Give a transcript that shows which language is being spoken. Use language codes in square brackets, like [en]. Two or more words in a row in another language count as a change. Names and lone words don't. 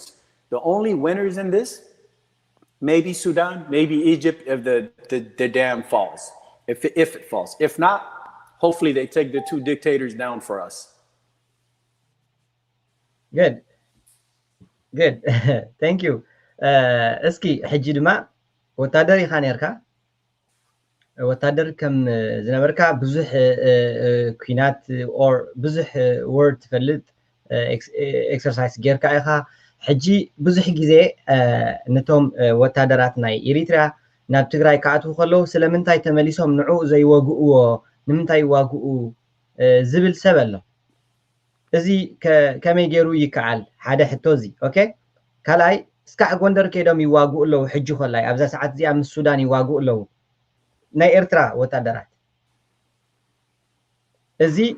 [en] The only winners in this, maybe Sudan, maybe Egypt, if the dam falls, if it falls. If not, hopefully they take the two dictators down for us. Good. Thank you. [ti] እስኪ ሕጂ ድማ ወታደር ኢኻ ነርካ ወታደር ከም ዝነበርካ ብዙሕ ኩናት ኦር ብዙሕ ወርድ ትፈልጥ ኤክሰርሳይዝ ጌርካ ኢኻ ሕጂ ብዙሕ ግዜ ነቶም ወታደራት ናይ ኤሪትሪያ ናብ ትግራይ ክኣትዉ ከለዉ ስለምንታይ ተመሊሶም ንዑ ዘይወግእዎ ንምንታይ ይዋግኡ ዝብል ሰብ ኣሎ እዚ ከመይ ገይሩ ይከዓል ሓደ ሕቶ እዚ ኦኬ ካልኣይ እስካዕ ጎንደር ከይዶም ይዋግኡ ኣለዉ ሕጂ ኮላይ ኣብዛ ሰዓት እዚኣ ምስ ሱዳን ይዋግኡ ኣለዉ ናይ ኤርትራ ወታደራት እዚ